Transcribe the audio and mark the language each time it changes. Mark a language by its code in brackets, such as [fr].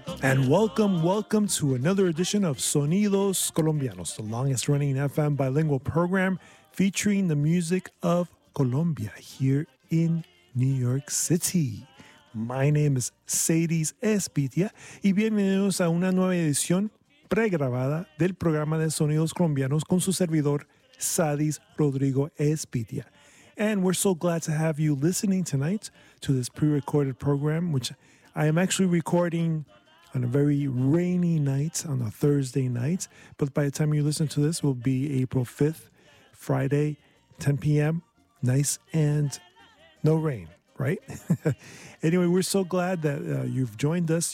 [en] And welcome to another edition of Sonidos Colombianos, the longest running FM bilingual program featuring the music of Colombia here in New York City. My name is Sadies Espitia, [es] y bienvenidos a una nueva edición pregrabada del programa de Sonidos Colombianos con su servidor, Sadies Rodrigo Espitia. [en] And we're so glad to have you listening tonight to this pre-recorded program, which I am actually recording on a very rainy night, on a Thursday night. But by the time you listen to this, it will be April 5th, Friday, 10 p.m. Nice and no rain, right? Anyway, we're so glad that you've joined us.